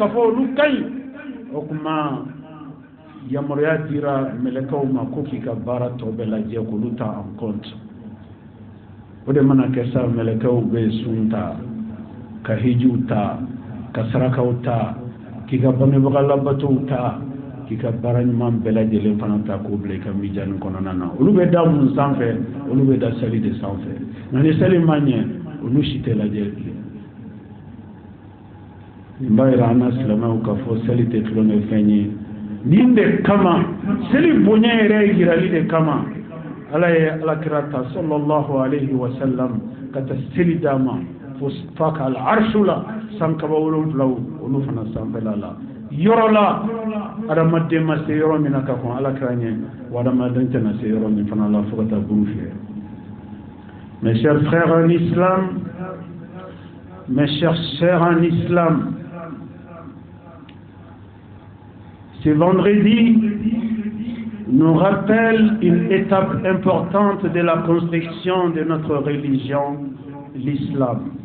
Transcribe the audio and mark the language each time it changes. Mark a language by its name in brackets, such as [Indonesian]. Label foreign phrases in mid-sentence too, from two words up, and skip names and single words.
[Bambara] k'a fɔ olu ka ɲi o kuma yamaruya dira mɛlɛkɛw ma ko k'i ka baara tɔ bɛɛ lajɛ k'olu ta [French] en compte [Bambara] o de mana kɛ sa mɛlɛkɛw bɛ sun ta ka hijiw ta ka sarakaw ta k'i ka bangebaga labatow ta k'i ka baara ɲuman bɛɛ lajɛlen fana ta k'o bila i ka mijani kɔnɔna na olu bɛ da mun sanfɛ olu bɛ da seli de sanfɛ nka ni seli ma ɲɛ olu si tɛ lajɛ nin b'a yira an na silamɛw k'a fɔ seli tɛ tulonkɛ fɛn ye nin de kama seli bonya yɛrɛ ye yirali de kama ala ye alakira ta [Arabic] صلى الله عليه وسلم [Bambara] ka ta seli d'a ma faka al-arshula sankaba wolonflaw olu fana sanfɛla la yɔrɔ la adamaden ma se yɔrɔ min na ka kɔn alakira ɲɛ wa adamaden tɛna se yɔrɔ min fana la fo ka taa buru fiyɛ. [French] Mes chers frères en islam, mes chers sœurs en islam, ce vendredi nous rappelle une étape importante de la construction de notre religion, l'islam.